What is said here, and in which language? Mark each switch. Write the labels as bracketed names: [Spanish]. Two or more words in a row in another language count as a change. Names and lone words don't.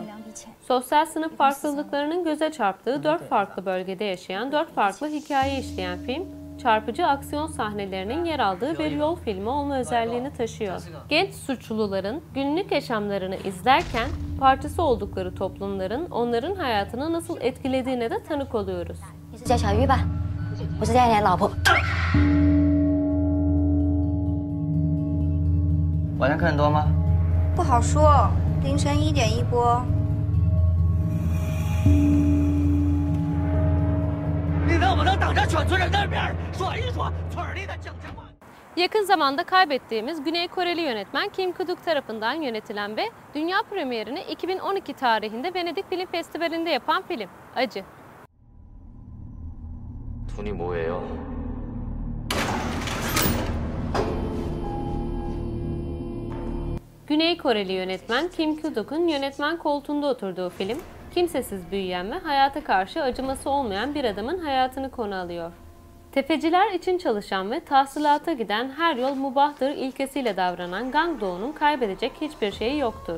[Turkish] Sosyal sınıf farklılıklarının göze çarptığı 4 farklı bölgede yaşayan 4 farklı hikaye işleyen film, çarpıcı aksiyon sahnelerinin yer aldığı bir yol filmi olma özelliğini taşıyor. Genç suçluların günlük yaşamlarını izlerken parçası oldukları toplumların onların hayatını nasıl etkilediğine de tanık oluyoruz. [Chinese] 你是叫小玉吧？我是叫你老婆。晚上客人多吗？不好说，凌晨1点一波。你能不能当着全村人的面说一说村里的警情吗？ [Turkish] Yakın zamanda kaybettiğimiz Güney Koreli yönetmen Kim Ki-duk tarafından yönetilen ve dünya premierini 2012 tarihinde Venedik Film Festivali'nde yapan film, Acı. [Korean] 돈이 뭐예요? [Turkish] Güney Koreli yönetmen Kim Ki-duk'un yönetmen koltuğunda oturduğu film, kimsesiz büyüyen ve hayata karşı acıması olmayan bir adamın hayatını konu alıyor. Tefeciler için çalışan ve tahsilata giden her yol mubahtır ilkesiyle davranan Gang Do-'nun kaybedecek hiçbir şeyi yoktur.